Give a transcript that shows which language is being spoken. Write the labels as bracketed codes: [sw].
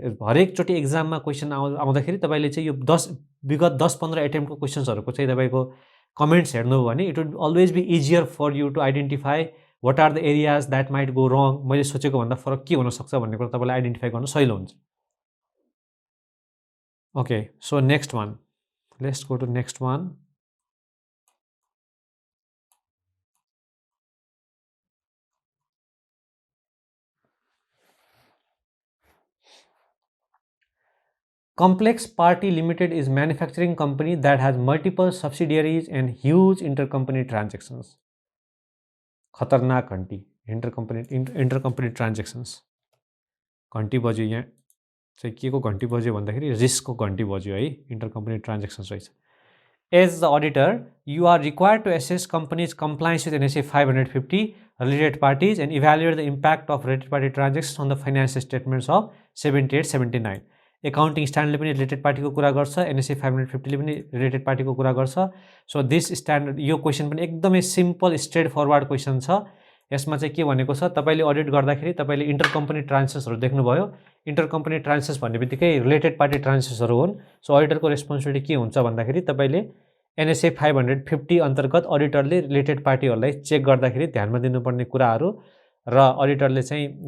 [ne] हरेकचोटि एक्जाममा question आउँदाखेरि तपाईँले चाहिँ यो विगत 10-15 एटेम्पको क्वेसन्सहरूको चाहिँ तपाईँको कमेन्ट्स हेर्नुभयो भने [en] It would always be easier for you to identify what are the areas that might go wrong. [ne] मैले सोचेको भन्दा फरक के हुनसक्छ भन्ने कुरा तपाईँलाई आइडेन्टिफाई गर्न सजिलो हुन्छ। [en] Okay, so next one, let's go to next one. Complex Party Limited is manufacturing company that has multiple subsidiaries and huge intercompany transactions. [ne] खतरनाक घन्टी intercompany transactions घन्टी बज्यो। यहाँ चाहिँ के को घन्टी बज्यो भन्दाखेरि रिस्कको घन्टी बज्यो है। [en] intercompany transactions रहेछ। As the auditor, you are required to assess company's compliance with NSA 550 related parties and evaluate the impact of related party transactions on the financial statements of 78-79. [ne] Accounting स्ट्यान्डर्डले पनि रिलेटेड पार्टीको कुरा गर्छ, NSA 550 ले पनि related पार्टीको कुरा गर्छ। So this standard यो क्वेसन पनि एकदमै सिम्पल स्ट्रेट फरवर्ड क्वेसन छ। यसमा चाहिँ के भनेको छ तपाईले अडिट गर्दाखेरि तपाईले इंटर कम्पनी ट्रान्जेक्सनहरु देख्नुभयो इंटर कम्पनी ट्रान्जेक्सन भन्ने बित्तिकै रिलेटेड पार्टी ट्रान्जेक्सनहरु हुन् सो अडिटरको रेस्पोन्सिबिलिटी के हुन्छ भन्दाखेरि तपाईले एनएसए 550 अन्तर्गत अडिटरले रिलेटेड पार्टीहरुलाई चेक गर्दाखेरि ध्यानमा दिनुपर्ने कुराहरु र अडिटरले चाहिँ